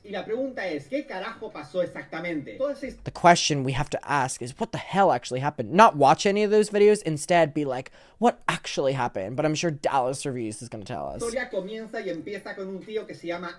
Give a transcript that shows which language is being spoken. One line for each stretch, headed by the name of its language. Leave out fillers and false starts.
Spanish: Y la pregunta es, ¿qué carajo pasó exactamente? Todas estas
English: the question we have to ask is, what the hell actually happened? Not watch any of those videos, instead be like, what actually happened? But I'm sure Dallas Reviews is going to tell us.
Spanish: historia comienza y empieza con un tío que se llama